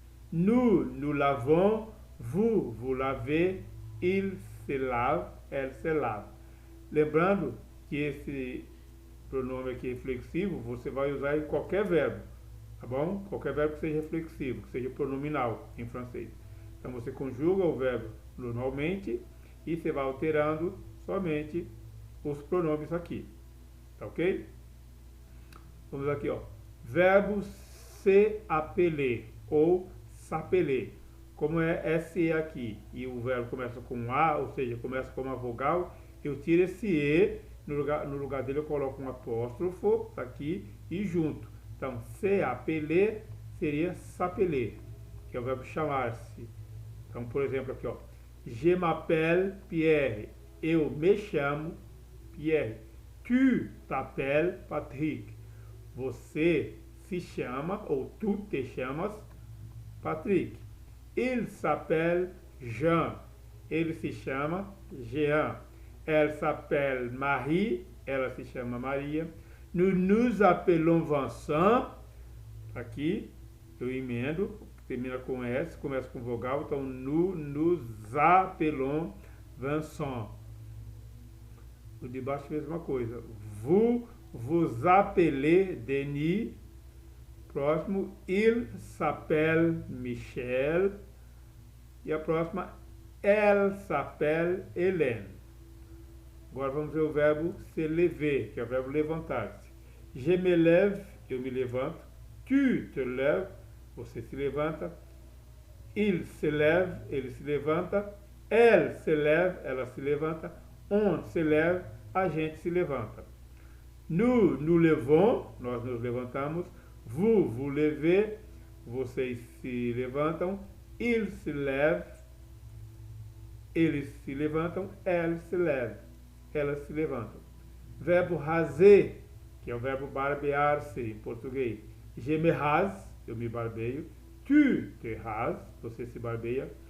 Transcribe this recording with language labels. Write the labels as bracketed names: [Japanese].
[French] Nous nous lavons, vous lavez, il se lave, elle se lave. [Portuguese] Lembrando que esse pronome aqui reflexivo você vai usar em qualquer verbo, tá bom? Qualquer verbo que seja reflexivo, que seja pronominal em francês. Então você conjuga o verbo normalmente e você vai alterando somente os pronomes aqui, tá ok? Vamos aqui, ó. Verbo se appeler ou s'appeler. Como é SE aqui e o verbo começa com A, ou seja, começa com uma vogal, eu tiro esse E, no lugar dele eu coloco um apóstrofo aqui e junto. Então, se appeler seria s'appeler, que é o verbo chamar-se. Então, por exemplo, aqui, ó. [French] Je m'appelle Pierre. [Portuguese] Eu me chamo Pierre. [French] Tu t'appelles Patrick. [Portuguese] Você se chama, ou tu te chamas, Patrick. [French] Il s'appelle Jean. [Portuguese] Ele se chama Jean. [French] Elle s'appelle Marie. [Portuguese] Ela se chama Maria. [French] Nous nous appelons Vincent. [Portuguese] Aqui eu emendo, termina com S, começa com vogal. Então, [French] nous nous appelons Vincent. [Portuguese] O de baixo, mesma coisa. [French] Vous vous appelez Denis. Próximo, il s'appelle Michel. [Portuguese] E a próxima, [French] elle s'appelle Hélène. [Portuguese] Agora vamos ver o verbo se lever, que é o verbo levantar-se. [French] Je me lève, [Portuguese] eu me levanto. [French] Tu te lèves, [Portuguese] você se levanta. [French] Il se lève, [Portuguese] ele se levanta. [French] Elle se lève, [Portuguese] ela se levanta. [French] On se lève, [Portuguese] a gente se levanta. [French] Nous nous levons, [Portuguese] nós nos levantamos. [French] Vous vous levez, [Portuguese] vocês se levantam. [French] Ils se lèvent, [Portuguese] eles se levantam. [French] Elles se lèvent, [Portuguese] elas se levantam. Verbo raser, que é o verbo barbear-se em português. [French] Je me rase, [Portuguese] eu me barbeio. [French] Tu te rases, [Portuguese] você se barbeia.